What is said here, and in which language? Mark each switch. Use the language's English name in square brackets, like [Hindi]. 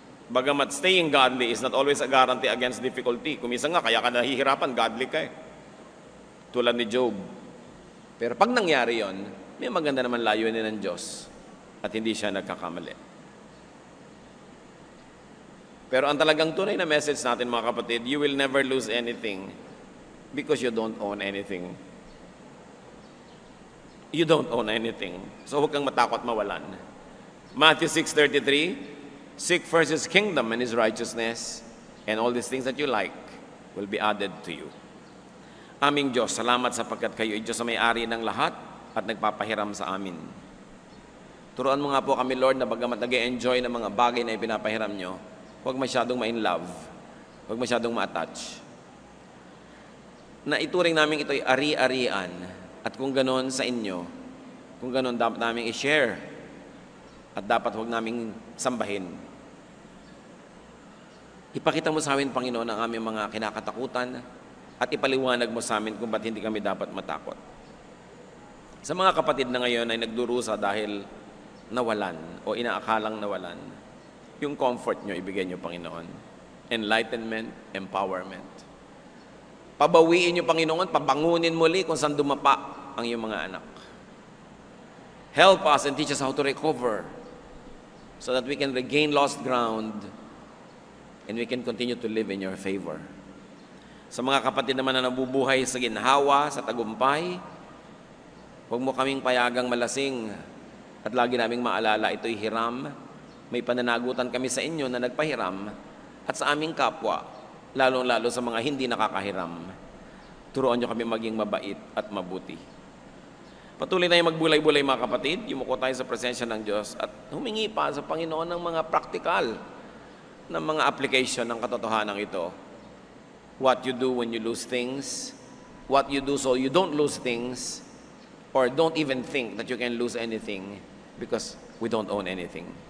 [English] Bagamat staying godly is not always a guarantee against difficulty. [Filipino] Kung minsan nga, kaya ka nahihirapan, godly ka eh. Tulad ni Job. Pero pag nangyari yon, may maganda naman layunin ng Diyos at hindi siya nagkakamali. Pero ang talagang tunay na message natin, mga kapatid, [English] you will never lose anything because you don't own anything. You don't own anything. So [Filipino] huwag kang matakot mawalan. [English] Matthew 6:33, seek first His kingdom and His righteousness, and all these things that you like will be added to you. [Filipino] Aming Diyos, salamat sapagkat kayo ay Diyos na may-ari ng lahat at nagpapahiram sa amin. Turuan mo nga po kami, Lord, na bagamat nag-enjoy ng mga bagay na ipinapahiram nyo, huwag masyadong ma-in love, huwag masyadong ma-attach. Na ituring namin ito'y ari-arian, at kung ganon sa inyo, kung ganon dapat namin i-share, at dapat huwag naming sambahin. Ipakita mo sa amin, Panginoon, ang aming mga kinakatakutan at ipaliwanag mo sa amin kung ba't hindi kami dapat matakot. Sa mga kapatid na ngayon ay nagdurusa dahil nawalan o inaakalang nawalan, yung comfort nyo, ibigay nyo, Panginoon. [English] Enlightenment, empowerment. [Filipino] Pabawiin nyo, Panginoon, pabangunin muli kung saan dumapa ang iyong mga anak. [English] Help us and teach us how to recover so that we can regain lost ground and we can continue to live in your favor. [Filipino] Sa mga kapatid naman na nabubuhay sa ginhawa, sa tagumpay, huwag mo kaming payagang malasing at lagi naming maalala ito'y hiram. May pananagutan kami sa inyo na nagpahiram at sa aming kapwa, lalong-lalo sa mga hindi nakakahiram. Turuan nyo kami maging mabait at mabuti. Patuloy tayong magbulay-bulay, mga kapatid. Yumuko tayo sa presensya ng Diyos at humingi pa sa Panginoon ng mga praktikal na mga application ng katotohanan ito. [English] What you do when you lose things, what you do so you don't lose things, or don't even think that you can lose anything because we don't own anything.